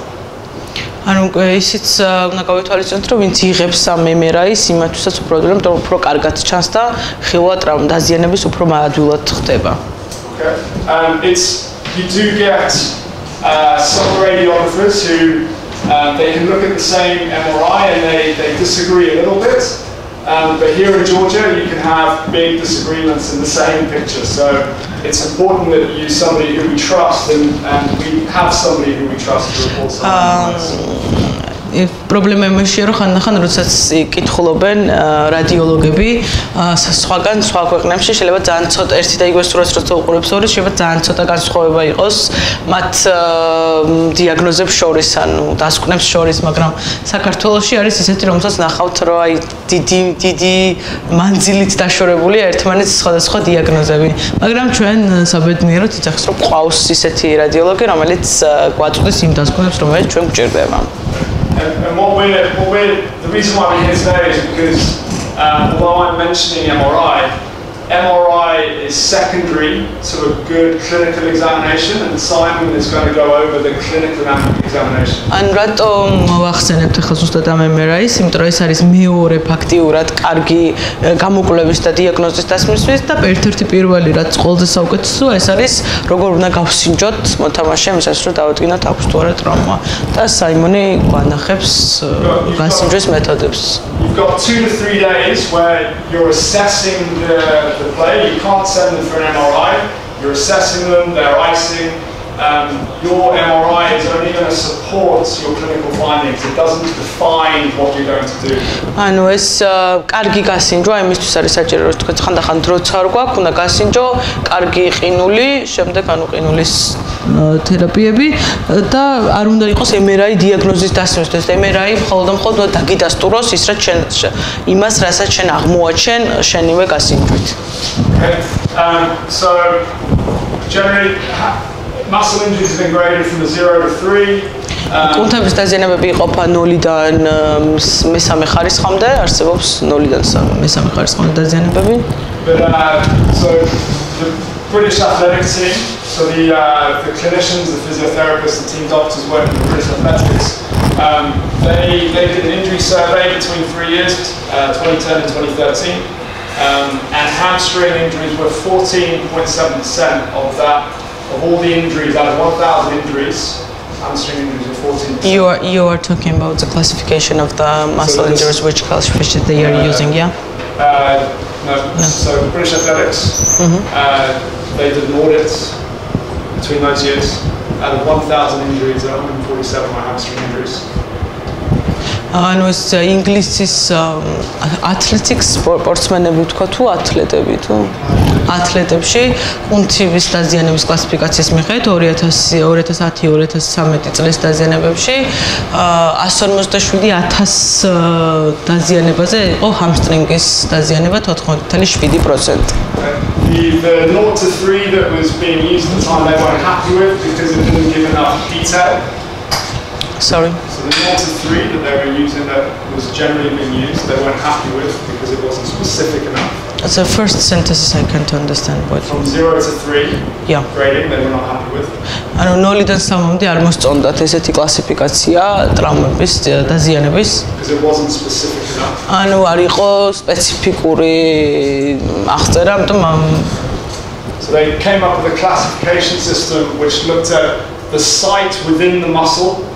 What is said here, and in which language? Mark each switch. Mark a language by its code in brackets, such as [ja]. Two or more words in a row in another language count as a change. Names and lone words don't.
[ka] ანუ ისიც უნდა გავითვალისწინოთ, რომ ვინც იღებს ამ MRI-ს, იმათვისაც უფრო კარგად ჩანს და ხილვა დაზიანების უფრო ადვილად ხდება. [en] Okay. You do get some radiographers who they can look at the same MRI and they disagree a little bit. But here in Georgia, you can have big disagreements in the same picture. So it's important that you use somebody who we trust, and we have somebody who we trust to report something. [ka] პრობლემა იმაშია, რომ ხანდახან როდესაც კითხულობენ რადიოლოგები სხვაგან სხვა ქვეყნებში შეიძლება ძალიან ცოტა ერთი და იგივე სურათს როცა უყურებს ორი შეიძლება ძალიან ცოტა განსხვავება იყოს მათ დიაგნოზებს შორის, ანუ დასკვნებს შორის, მაგრამ საქართველოში არის ისეთი, რომელსაც ნახავთ, რომ აი დიდი მანძილით დაშორებულია ერთმანეთს სხვადასხვა დიაგნოზები, მაგრამ ჩვენ საბედნიეროდ იცახს, რომ ყავს ისეთი რადიოლოგი, რომელიც გვაწვდის იმ დასკვნებს, რომელიც ჩვენ გვჭირდება. [en] And the reason why we're here today is because although I'm mentioning MRI is secondary to a good clinical examination, and Simon is going to go over the clinical examination. [ka] ან რატომ ვახსენებთ ახლა ზუსტად ამ MRI-ს, იმიტომ რომ ეს არის მეორე ფაქტიურად კარგი გამოკვლევის და დიაგნოზის დასმისთვის და ერთ-ერთი პირველი რაც ყველაზე საუკეთესოა, ეს არის როგორ უნდა გავსინჯოთ მოთამაშე იმისას, რომ დავადგინოთ აქვს თუ არა ტრაუმა და საიმონი გვანახებს გასინჯვის მეთოდებს. [en] You've got 2 to 3 days where you're assessing the play. You can't send them for an MRI. You're assessing them, they're icing. Your MRI is only going to support your clinical findings. It doesn't define what you're going to do. [ka] ანუ ეს კარგი გასინჯვა იმისთვის არის საჭირო, რომ თქვენ ხანდახან დროც არ გვაქვს, უნდა გასინჯო, კარგი ყინული, შემდეგ ანუ ყინულის თერაპიები და არ უნდა იყოს MRI დიაგნოზის დასმისთვის. MRI მხოლოდ დაგიდასტუროს ის რაც შენ იმას, რასაც შენ აღმოაჩენ შენივე გასინჯვით. [en] Okay. So generally muscle injuries have been graded from 0 to 3. [ka] კუნთების დაზიანებები იყოფა 0-დან მესამე ხარისხამდე, არსებობს 0-დან მესამე ხარისხამდე დაზიანებები. [en] So the British athletics team, so the clinicians, the physiotherapists, the team doctors working with British athletics, they did an injury survey between 3 years, 2010 and 2013, and hamstring injuries were 14.7% of that. Of all the injuries, out of 1,000 injuries, hamstring injuries were 14%. You are talking about the classification of the muscle injuries, which classification they are using, yeah? No. So British Athletics, they did an audit between those years. Out of 1,000 injuries, 147 were hamstring injuries. [ka] ანუ ეს ინგლისის athletics სპორტსმენები თქვა თუ ათლეტები თუ ათლეტებში კუნთების დაზიანების კლასიფიკაციის მიხედვით 2010-2013 წლის დაზიანებებში 157,000 დაზიანებაზე იყო ჰამსტრინგის დაზიანება 14.7%. [en] The 0 to 3 that was being used at the time they weren't happy with because it didn't give enough detail. Sorry. So the 0 to 3 that they were using that was generally being used, they weren't happy with because it wasn't specific enough. That's the first sentence I can't understand what. From 0 to 3 grading, they were not happy with. [ka] ანუ 0-დან 3-მდე არ მოსწონდათ ესეთი კლასიფიკაცია ტრამვების დაზიანების. [en] Because it wasn't specific enough. [ka] ანუ არ იყო სპეციფიკური აღწერა, ამიტომ [en] So they came up with a classification system which looked at the site within the muscle.